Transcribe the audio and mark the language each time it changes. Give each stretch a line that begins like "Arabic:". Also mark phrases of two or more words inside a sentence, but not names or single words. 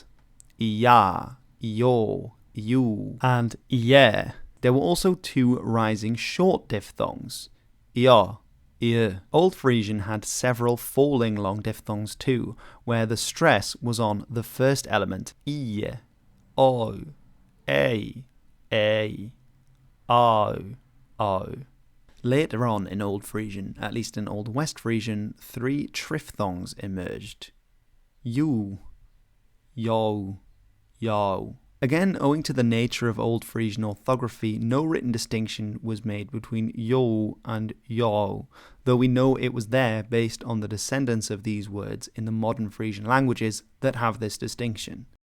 English: Ya, yo, you, and ie. There were also 2 rising short diphthongs, ia, ie. Old Frisian had several falling long diphthongs too, where the stress was on the first element, ie, o, a, o. Later on in Old Frisian, at least in Old West Frisian, 3 triphthongs emerged: you, yo, Again, owing to the nature of Old Frisian orthography, no written distinction was made between yo and yo, though we know it was there based on the descendants of these words in the modern Frisian languages that have this distinction.